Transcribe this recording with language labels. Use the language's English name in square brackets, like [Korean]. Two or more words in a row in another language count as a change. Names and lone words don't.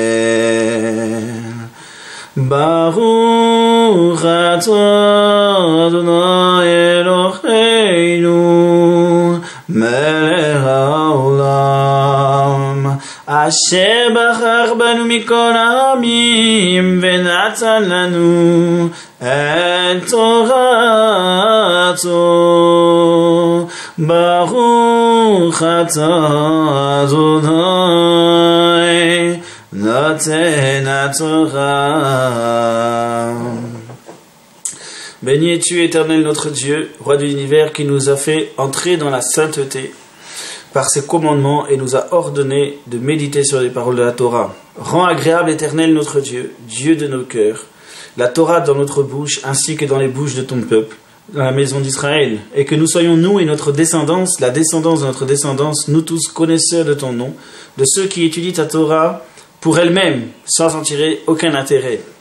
[Hebrew] ברוך אתה אדוני אלוהינו מלך העולם אשר בחר בנו מכל העמים ונתן לנו את תורתו ברוך אתה אדוני נותן התורה. [French] Béni es-tu, Éternel notre Dieu, Roi de l'univers, qui nous a fait entrer dans la sainteté par ses commandements et nous a ordonné de méditer sur les paroles de la Torah. Rends agréable, Éternel notre Dieu, Dieu de nos cœurs, la Torah dans notre bouche ainsi que dans les bouches de ton peuple, dans la maison d'Israël, et que nous soyons nous et notre descendance, la descendance de notre descendance, nous tous connaisseurs de ton nom, de ceux qui étudient ta Torah pour elle-même, sans en tirer aucun intérêt.